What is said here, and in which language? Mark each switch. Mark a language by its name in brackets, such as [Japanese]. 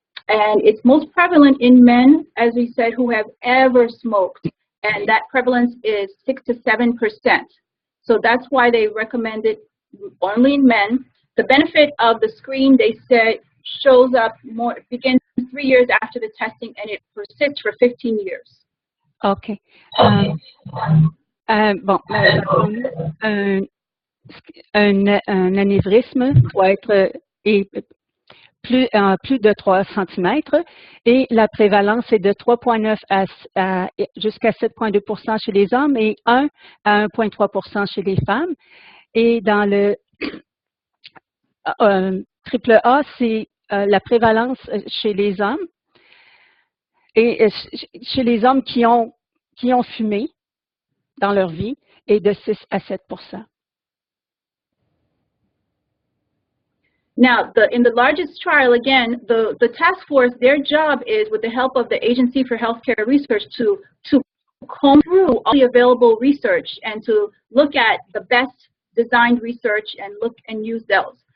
[English] And it's most prevalent in men, as we said, who have ever smoked, and that prevalence is 6 to 7%. So that's why they recommend it only in men. The benefit of the screen, they said, shows up begins 3 years after the testing, and it persists for 15 years. OK. [French] Bon, un anévrisme doit être plus de 3 cm et la prévalence est de 3,9 jusqu'à 7,2% chez les hommes et 1 à 1,3% chez les femmes. Et dans le AAA, c'est la prévalence chez les hommes et chez les hommes qui ont fumé dans leur vie est de 6 à 7%. [English] Now, in the largest trial, again, the task force, their job is, with the help of the Agency for Healthcare Research, to comb through all the available research and to look at the best designed research and look and use those.